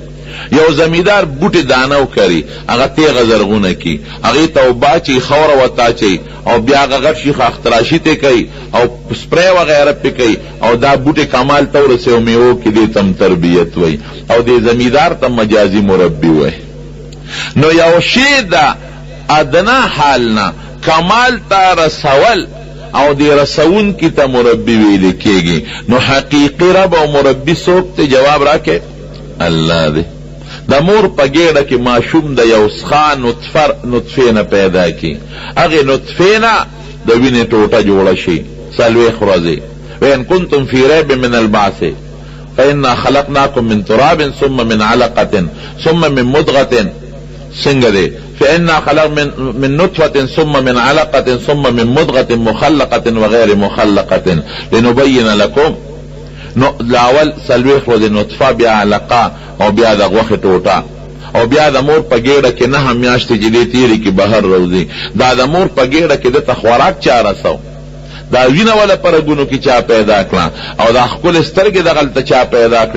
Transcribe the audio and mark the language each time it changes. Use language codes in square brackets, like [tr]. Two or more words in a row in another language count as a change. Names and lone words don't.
[ps] یو زمیدار بوټي دانه وکړي، هغه تیغه زرغونه کی، هغې ته اوبه اچوي، خوره ورته اچوي او بیا هغه غټ شي اختراشي ته کوي او سپری وغیره پې کوي او دا بوټي کمال ته ورسوي او میوو کې دې ته تربیت وایي او دې زمیدار ته مجازي مربي وایي. نو یو شی د ادنا حال نه کمال ته رسول او دی رسون کی تا مربی ویل کېږي. نو حقیقی رب او مربی څوک ته جواب راکې؟ الله دی. د مور په ګېډه کې ماشوم د یو څښا نطفې نه پیدا کی، هغې نطفې نه د وینې ټوټه جوړه شي 40 ورځې. [ar] وان کنتم فی ریب من البعث فانا خلقناکم من تراب ثم من علقة ثم من مضغة. [ps] څنګه دی؟ [ar] فإنا خلق من نطفة ثم من علقة ثم من مضغة مخلقة وغير مخلقة لنبين لكم. [ps] نو لاول 40 ورځې نطفه، بیا علقه او بیا د غوښې ټوټه او بیا د مور په ګېډه کې 9 میاشتې چې دې تېرې کې بهر روځي. دا د مور په ګېډه کې دته خوراک چا رسو؟ دا وینه ولا په رګونو کې چا پیدا کړه او دا ښکلې سترګې دغلته چا پیدا کړې؟